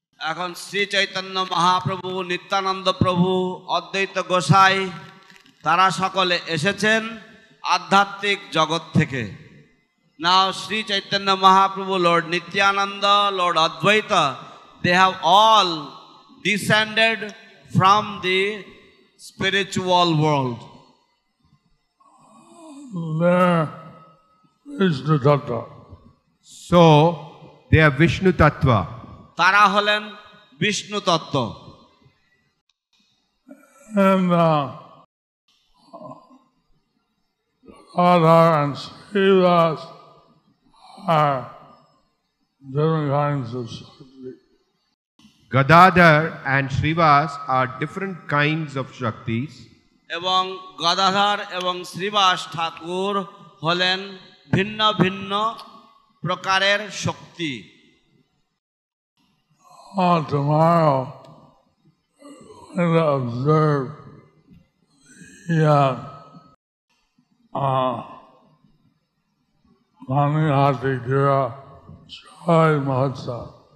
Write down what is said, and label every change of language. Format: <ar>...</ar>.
<bn>এখন শ্রী চৈতন্য মহাপ্রভু, নিত্যানন্দ প্রভু, অদ্বৈত গোসাই তারা সকলে এসেছেন আধ্যাত্মিক জগৎ থেকে।</bn> <en>Now Sri Chaitanya Mahaprabhu, Lord Nityananda, Lord Advaita, they have all descended from the spiritual world. They're Vishnu Tattva. So, they are Vishnu Tattva.</en> <bn>তারা হলেন বিষ্ণু তত্ত্ব।</bn> <en>And Radha and Srivas are different kinds of Shakti. Gadadhar and Srivas are different kinds of Shaktis.</en> <bn>এবং গদাধর এবং শ্রীবাস ঠাকুর হলেন ভিন্ন ভিন্ন প্রকারের শক্তি।</bn> <en>Tomorrow and observe the Panihati Gira Chai Mahotsav.</en>